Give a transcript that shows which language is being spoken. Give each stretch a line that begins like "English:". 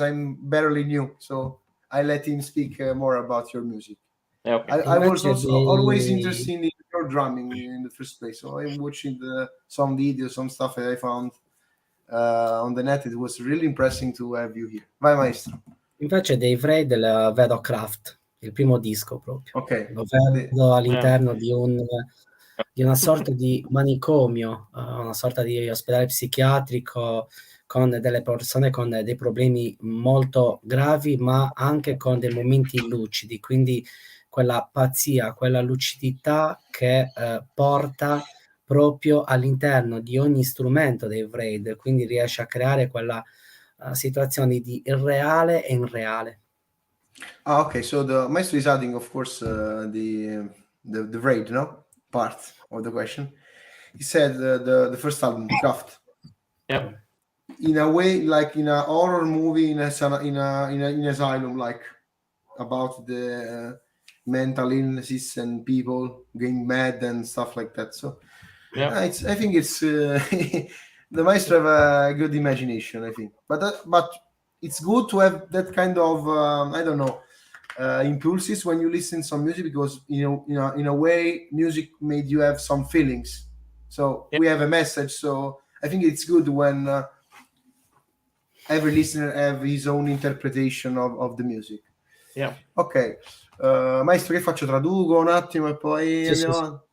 English: I'm barely new, so I let him speak more about your music. Okay. I was also always interested in your drumming in the first place, so I'm watching some videos, some stuff that I found on the net. It was really impressive to have you here.
Italian: Vai, maestro. Invece dei Frey del vedo Craft, il primo disco proprio. Ok. Lo vedo all'interno di un una sorta di manicomio, una sorta di ospedale psichiatrico con delle persone con dei problemi molto gravi, ma anche con dei momenti lucidi, quindi quella pazzia, quella lucidità che porta proprio all'interno di ogni strumento dei Wraith, quindi riesce a creare quella situazione di irreale e irreale.
English: Okay, so the maestro is adding, of course, the Wraith, no, part of the question. He said the first album, Craft. Yeah. In a way, like in a horror movie, in asylum, like about the mental illnesses and people getting mad and stuff like that. So Yeah. I think it's the maestro have a good imagination, I think. But it's good to have that kind of I don't know impulses when you listen to some music, because in a way music made you have some feelings. So we have a message. So I think it's good when every listener have his own interpretation of the music. Yeah.
Italian: Ok, maestro, che faccio? Traduco un attimo e poi andiamo.